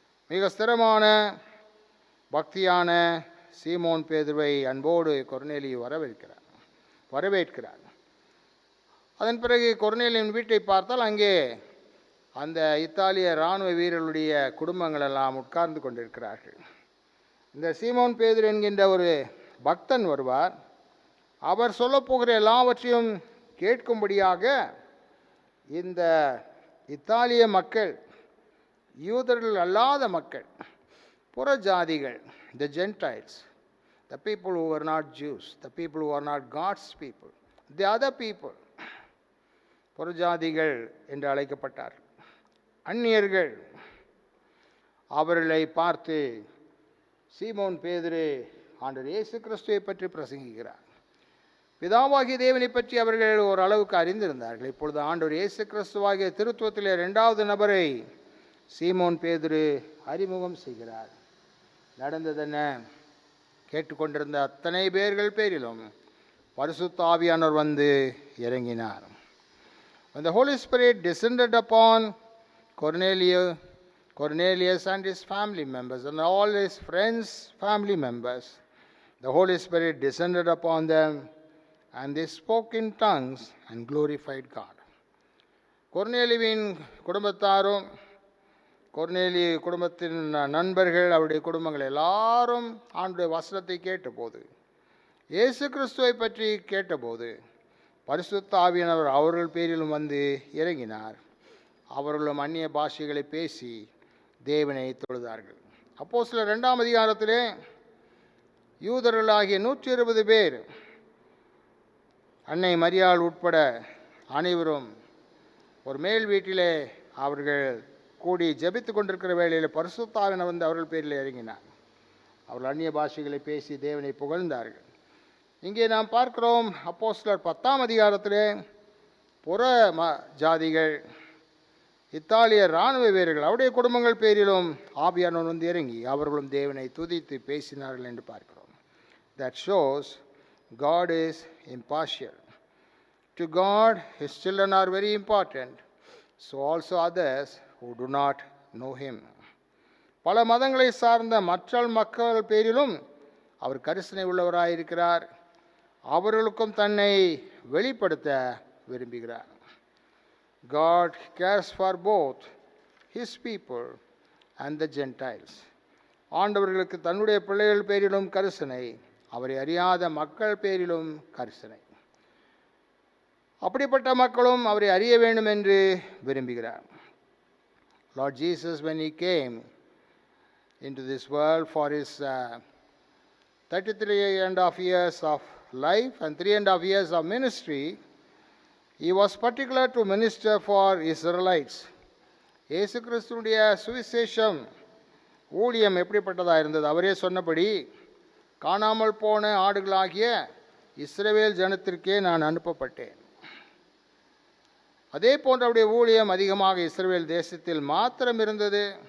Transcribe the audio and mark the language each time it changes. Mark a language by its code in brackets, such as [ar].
[ta] மிக ஸ்திரமான பக்தியான சீமோன் பேதுருவை அன்போடு கொர்நேலியு வரவேற்கிறார். அதன் பிறகு கொர்நேலியின் வீட்டை பார்த்தால் அங்கே அந்த இத்தாலிய இராணுவ வீரர்களுடைய குடும்பங்கள் எல்லாம் உட்கார்ந்து கொண்டிருக்கிறார்கள். இந்த சீமோன் பேதுரு என்கின்ற ஒரு பக்தன் வருவார். அவர் சொல்லப்போகிற எல்லாவற்றையும் கேட்கும்படியாக இந்த இத்தாலிய மக்கள், யூதர்கள் அல்லாத மக்கள், புறஜாதிகள், [en] the Gentiles, the people who were not Jews, the people who are not God's people, the other people, [ta] புறஜாதிகள் என்று அழைக்கப்பட்டார். அந்நியர்கள். அவர்களை பார்த்து சீமோன் பேதுரு ஆண்டவர் இயேசு கிறிஸ்துவை பற்றி பிரசங்கிக்கிறார். பிதாவாகிய தேவனை பற்றி அவர்கள் ஒரு அளவுக்கு அறிந்திருந்தார்கள். இப்பொழுது ஆண்டவர் இயேசு கிறிஸ்துவாகிய திருத்துவத்திலே 2வது நபரை சீமோன் பேதுரு அறிமுகம் செய்கிறார். நடந்ததென்ன? கேட்டுக்கொண்டிருந்த அத்தனை பேரிலும் பரிசுத்த ஆவியானவர் வந்து இறங்கினார். [en] When the Holy Spirit descended upon Cornelius and his family members and all his friends' family members, the Holy Spirit descended upon them and they spoke in tongues and glorified God. [ta] கொர்நேலியுவின் குடும்பத்தாரும் கொர்நேலிய குடும்பத்தின் நண்பர்கள், அவருடைய குடும்பங்கள் எல்லாரும் ஆண்டுடைய வசனத்தை கேட்டபோது, இயேசு கிறிஸ்துவை பற்றி கேட்டபோது, பரிசுத்த ஆவியானவர் அவர்கள் பேரிலும் வந்து இறங்கினார். அவர்களும் அந்நிய பாஷைகளை பேசி தேவனை தொழுதார்கள். அப்போஸ்தலர் 2ஆம் அதிகாரத்திலே யூதர்களாகிய 120 பேர், அன்னை மரியாள் உட்பட அனைவரும் ஒரு மேல் வீட்டிலே அவர்கள் கூடி ஜெபித்து கொண்டிருக்கிற வேளையில் பரிசுத்த ஆவியானவர் வந்து அவர்கள் பேரில் இறங்கினார். அவர்கள் அந்நிய பாஷைகளை பேசி தேவனை புகழ்ந்தார்கள். இங்கே நாம் பார்க்கிறோம், அப்போஸ்தலர் 10ஆம் அதிகாரத்திலே புற ஜாதிகள், இத்தாலிய இராணுவ வீரர்கள், அவருடைய குடும்பங்கள் பேரிலும் ஆவியானவர் வந்து இறங்கி அவர்களும் தேவனை துதித்து பேசினார்கள் என்று பார்க்கிறோம். [en] That shows God is impartial. To God, His children are very important. So also others who do not know Him. [ta] பல மதங்களை சார்ந்த மற்ற மக்கள் பேரிலும் அவர் கரிசனை உள்ளவராயிருக்கிறார். அவர்களுக்கும் தன்னை வெளிப்படுத்த விரும்புகிறார். [en] God cares for both His people and the Gentiles. [ta] ஆண்டவர்களுக்கு தன்னுடைய பிள்ளைகள் பேரிலும் கரிசனை, அவரை அறியாத மக்கள் பேரிலும் கரிசனை. அப்படிப்பட்ட மக்களும் அவரை அறிய வேண்டும் என்று விரும்புகிறார். [en] Lord Jesus, when He came into this world for His 33.5 years of life and 3.5 years of ministry, He was particular to minister for Israelites. [ta] இயேசு கிறிஸ்துவுடைய சுவிசேஷம் ஊழியம் எப்படிப்பட்டதாக இருந்தது? அவரே சொன்னபடி, காணாமல் போன ஆடுகளாகிய இஸ்ரவேல் ஜனத்திற்கே நான் அனுப்பப்பட்டேன். அதே போன்ற அவருடைய ஊழியம் அதிகமாக இஸ்ரவேல் தேசத்தில் மாத்திரம் இருந்தது.